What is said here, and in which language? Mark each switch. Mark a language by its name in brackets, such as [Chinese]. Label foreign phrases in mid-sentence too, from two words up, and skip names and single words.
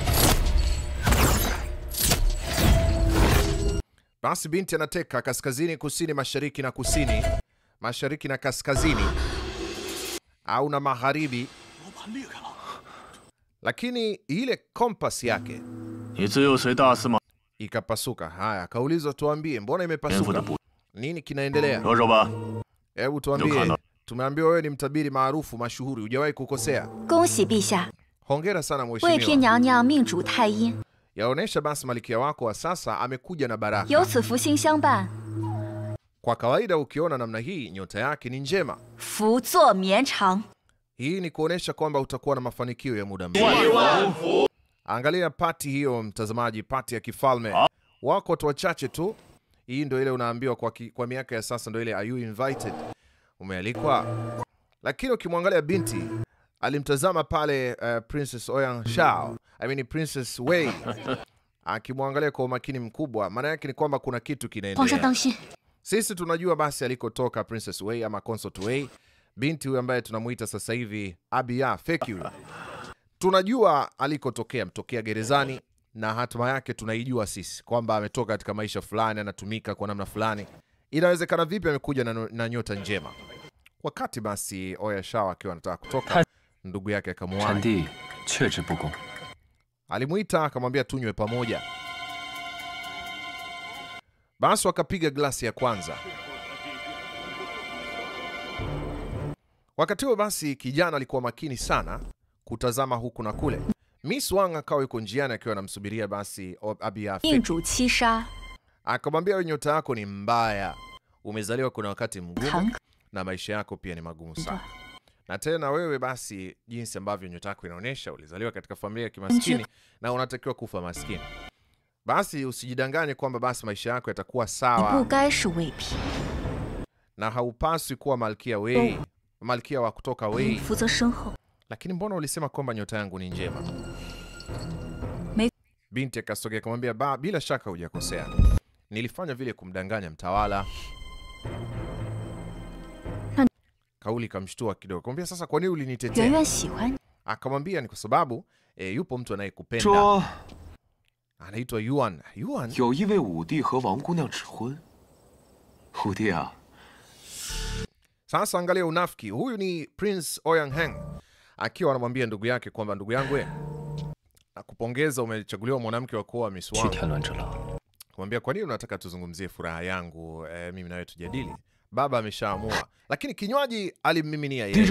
[Swahili] Basi binti anateka kaskazini, kusini, mashariki na kusini. Mashariki na kaskazini. Au na magharibi. Lakini ile kompas yake [Chinese] 你自幼随大司马 [Swahili] ikapasuka. Haya, kaulizwa tuambie mbona imepasuka? Nini kinaendelea? [Chinese] 说说吧。 [Swahili] Hebu tuambie. Tumeambiwa wewe ni mtabiri maarufu mashuhuri, hujawahi kukosea. [Chinese] 恭喜陛下， [Swahili] Hongera sana [Chinese] 贵嫔 [Swahili] mheshimiwa. [Chinese] 娘娘命主太阴， [Swahili] Yaonesha basi malkia wako wa sasa amekuja na baraka. [Chinese] 有此福星相伴， [Swahili] Kwa kawaida ukiona namna hii nyota yake ni njema. [Chinese] 福作绵长。 [Swahili] Hii ni kuonesha kwamba utakuwa na mafanikio ya muda mrefu. Angalia pati hiyo mtazamaji, pati ya kifalme. Wako watu wachache tu. Hii ndio ile unaambiwa kwa miaka ya sasa ndio ile [English] are you invited? [Swahili] Umealikwa. Lakini ukimwangalia binti alimtazama pale Princess Ouyang Shao, Princess Wei. Akimwangalia kwa umakini mkubwa, maana yake ni kwamba kuna kitu [Chinese] 皇上 [Swahili] kinaendelea. [Chinese] 当心， [Swahili] Sisi tunajua basi alikotoka Princess Wei ama Consort Wei, binti huyu ambaye tunamuita sasa hivi Abia Fekyu. Tunajua alikotokea, mtokea gerezani na hatima yake tunaijua sisi kwamba ametoka katika maisha fulani, anatumika kwa namna fulani. Inawezekana vipi amekuja na nyota njema? Wakati basi Oya Shao akiwa anataka kutoka, ndugu yake akamwona. [Chinese] 臣弟确知不恭。 [Swahili] Alimuita akamwambia tunywe pamoja. Basi wakapiga glasi ya kwanza. Wakati huo basi kijana alikuwa makini sana kutazama huku na kule. Miss Wang akawa yuko njiani akiwa anamsubiria basi Abia [Chinese] 命 [Swahili] Fekyu. [Chinese] 主七杀， [Swahili] Akamwambia wewe nyota yako ni mbaya. Umezaliwa kuna wakati mgumu [Chinese] 唐 [Swahili] na maisha yako pia ni magumu sana. Na tena wewe basi jinsi ambavyo nyota yako inaonyesha ulizaliwa katika familia ya kimaskini na unatakiwa kufa maskini. Basi usijidanganye kwamba basi maisha yako yatakuwa [Chinese] 你不 [Swahili] sawa [Chinese] 该是魏嫔， [Swahili] na haupaswi kuwa malkia Wei, malkia wa kutoka Wei. [Chinese] 负责身后。 [Swahili] Lakini mbona ulisema kwamba nyota yangu ni njema? Binti akasogea kumwambia bila shaka hujakosea. Nilifanya vile kumdanganya mtawala. Kauli kamshtua kidogo. Kumwambia sasa kwa nini [Chinese] 圆 [Swahili] ulinitetea? [Chinese] 圆喜欢你， [Swahili] Akamwambia ni kwa sababu yupo mtu anayekupenda. [Chinese] 说 [Swahili] Anaitwa Yuan. Yuan? [Chinese] 有一位武帝和王姑娘指婚。武帝啊， [Swahili] Sasa angalia unafiki. Huyu ni Prince Oyangheng akiwa anamwambia ndugu yake kwamba ndugu yangu, nakupongeza, umechaguliwa mwanamke wa kuoa Miss Wang. Kumwambia kwa nini unataka tuzungumzie furaha yangu, mimi na wewe tujadili. Baba ameshaamua, lakini kinywaji alimmiminia yeye.